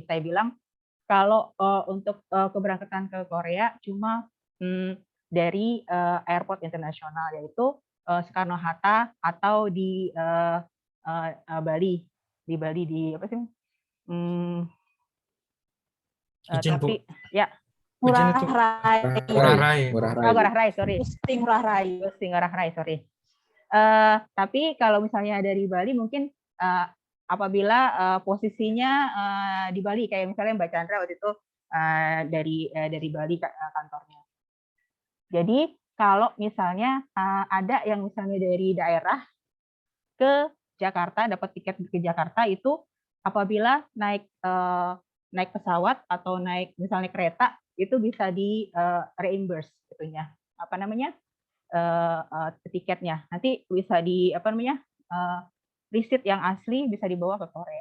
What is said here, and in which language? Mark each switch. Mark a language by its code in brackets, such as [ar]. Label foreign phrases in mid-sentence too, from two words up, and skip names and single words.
[id] Saya bilang kalau untuk keberangkatan ke Korea cuma dari airport internasional, yaitu Soekarno-Hatta atau di Bali. Di Bali di apa sih? Izin, Bu. Tapi ya Ngurah Izin itu. Rai. Ngurah Rai. Ngurah Rai, sorry. Gusti Ngurah Rai. Gusti Ngurah Rai, sorry. Tapi kalau misalnya dari Bali mungkin apabila posisinya di Bali, kayak misalnya Mbak Chandra waktu itu dari Bali kantornya. Jadi kalau misalnya ada yang misalnya dari daerah ke Jakarta, dapat tiket ke Jakarta itu apabila naik pesawat atau naik misalnya kereta itu bisa di reimburse itunya, apa namanya tiketnya nanti bisa di apa namanya receipt yang asli bisa dibawa ke Korea.